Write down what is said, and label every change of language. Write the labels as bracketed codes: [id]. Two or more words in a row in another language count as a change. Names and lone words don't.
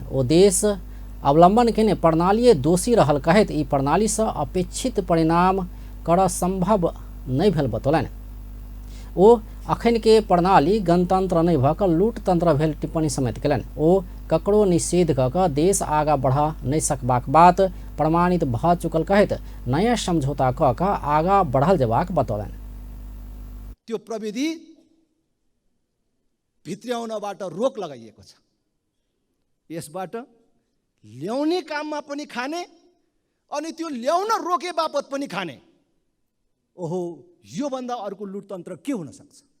[mai] वो देश अवलंबन के प्रणाली दोषी रहल कहित ई प्रणाली से अपेक्षित परिणाम कर संभव नहीं भेल बतौलन। ओ अखन के प्रणाली गणतंत्र नहीं भक लूट तंत्र भेल टिप्पणी समेत कलन। ओ ककरो निषेध क क देश आगा बढ़ नहीं सकबाक बात प्रमाणित भ चुकल कहित नया समझौता क क आगा बढ़ल जबाक बतौलन। [ne] त्यो प्रविधि भित्र्याउनबाट रोक लगाइएको छ। यसबाट ल्याउने काममा पनि खाने अनि त्यो ल्याउन रोके बापत पनि खाने। ओहो, यो भन्दा अर्को लुटतन्त्र के हुन सक्छ?